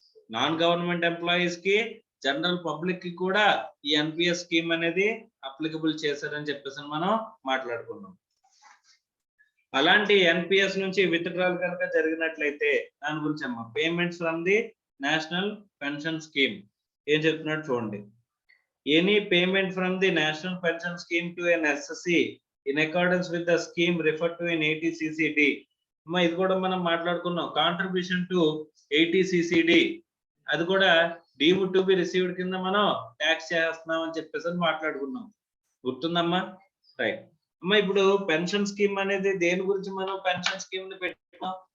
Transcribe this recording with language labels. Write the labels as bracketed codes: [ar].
[te] Non government employees కి, general public కి కూడా ఈ ఎన్పిఎస్ స్కీమ్ అనేది అప్లికబుల్ చేశారని చెప్పేసి మనం మాట్లాడుకున్నాం. అలాంటి ఎన్పిఎస్ నుంచి విత్డ్రాల్ కనుక జరిగినట్లయితే దాని గురించి అమ్మా, payments from the national pension scheme ఏం చెప్తున్నాడు చూడండి. [en] Any payment from the national pension scheme to an SSC in accordance with the scheme referred to in 80CCD. [te] అమ్మా ఇది కూడా మనం మాట్లాడుకున్నాం. కాంట్రిబ్యూషన్ టు 80CCD అది కూడా డీమ్ టు బి రిసీవ్డ్ కింద మనం ట్యాక్స్ చేస్తున్నాం అని చెప్పేసి మాట్లాడుకున్నాం. గుర్తుందమ్మా? రైట్ అమ్మా. ఇప్పుడు పెన్షన్ స్కీమ్ అనేది దేని గురించి మనం పెన్షన్ స్కీమ్ ని పెట్టుకున్నాం?